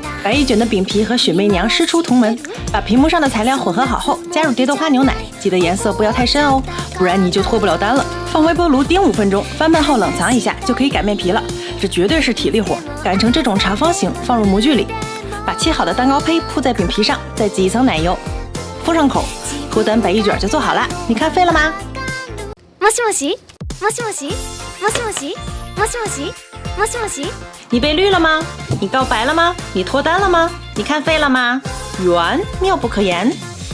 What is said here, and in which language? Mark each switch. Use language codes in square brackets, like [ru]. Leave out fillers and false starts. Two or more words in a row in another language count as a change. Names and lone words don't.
[zh] 白玉卷的饼皮和雪媚娘师出同门。把屏幕上的材料混合好后，加入蝶豆花牛奶，记得颜色不要太深哦，不然你就脱不了单了。放微波炉叮5分钟，翻拌后冷藏一下就可以擀面皮了，这绝对是体力活。擀成这种长方形，放入模具里，把切好的蛋糕胚铺在饼皮上，再挤一层奶油，封上口，脱单白玉卷就做好了。你看废了吗？ [ja] もしもし。もしもし。もしもし。もしもし。もしもし。 [zh] 你被绿了吗？你告白了吗？你脱单了吗？你看废了吗？缘妙不可言。